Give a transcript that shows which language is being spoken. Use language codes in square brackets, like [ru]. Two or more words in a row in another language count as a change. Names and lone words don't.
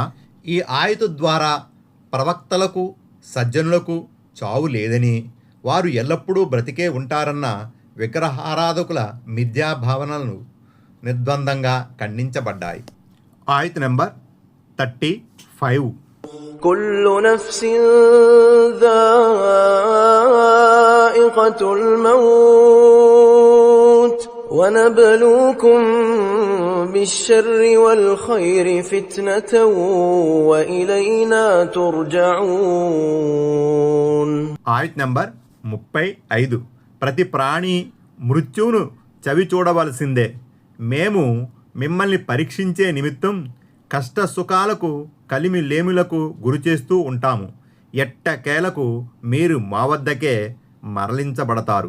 [te] ఈ ఆయతు ద్వారా ప్రవక్తలకు, సజ్జనులకు చావు లేదని, వారు ఎల్లప్పుడూ బ్రతికే ఉంటారన్న విగ్రహారాధకుల మిథ్యాభావనలను నిర్ద్వందంగా ఖండించబడ్డాయి. ఆయత్ నెంబర్ 35. [ar] كل نفس ذائقة الموت ونبلوكم بالشر والخير فتنة وإلينا ترجعون. [te] ఆయత్ నెంబర్ 35. ప్రతి ప్రాణి మృత్యువును చవి చూడవలసిందే. మేము మిమ్మల్ని పరీక్షించే నిమిత్తం కష్ట సుఖాలకు, కలిమి లేములకు గురి చేస్తూ ఉంటాము. ఎట్టకేలకు మీరు మా వద్దకే మరలించబడతారు.